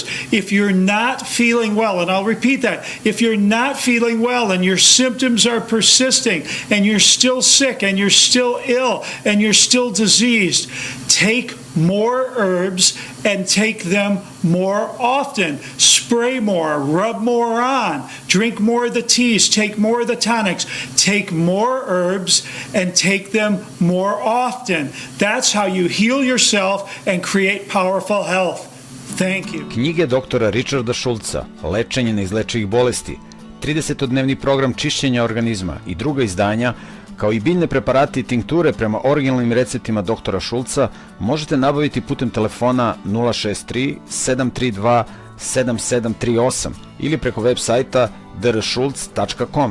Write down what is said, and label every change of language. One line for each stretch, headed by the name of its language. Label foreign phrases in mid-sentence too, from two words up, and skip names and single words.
English: If you're not feeling well, and I'll repeat that, if you're not feeling well and your symptoms are persisting and you're still sick and you're still ill and you're still diseased, take more herbs and take them more often. Spray more, rub more on, drink more of the teas, take more of the tonics, take more herbs and take them more often. That's how you heal yourself and create powerful health. Thank you.
Serbian: Knjige doktora Richarda Schultza, Lečenje neizlečivih bolesti, 30-dnevni program čišćenja organizma i druga izdanja, kao i biljne preparati i tinkture prema originalnim receptima doktora Schultza možete nabaviti putem telefona 063 732 7738 ili preko web sajta drschultz.com.